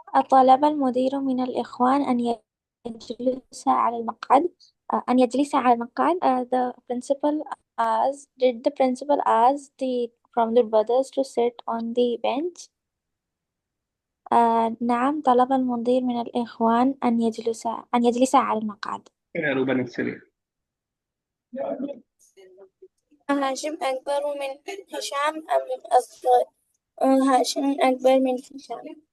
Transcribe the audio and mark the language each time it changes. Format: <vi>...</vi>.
<ar>طلب المدير من الإخوان يجلس على المقعد أن يجلس على المقعد.</ar> <en>The principal asked, did the principal ask the from the brothers to sit on the bench?</en> <ar>نعم، طلب المدير من الإخوان أن يجلس على المقعد.</ar> <hi>Aruba next चलिए।</hi> <ar>هاشم أكبر من هشام أم أصغر؟ هاشم أكبر من هشام.</ar>